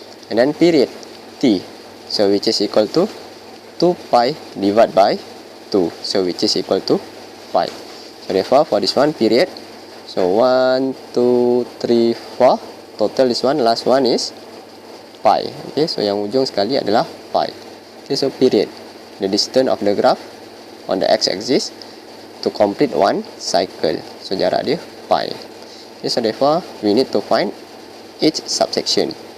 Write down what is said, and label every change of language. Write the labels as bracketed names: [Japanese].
[English] And then period t. So which is equal to 2 pi divided by 2. So which is equal to 5. So therefore for this one period. So 1, 2, 3, 4. Total this one, last one is pi. [Malay] Okay, so yang ujung sekali adalah pi. [English] Okay, so period. The distance of the graph on the x-axis to complete one cycle. So [Malay] jarak dia pi. [English] Okay, so therefore we need to find each subsection.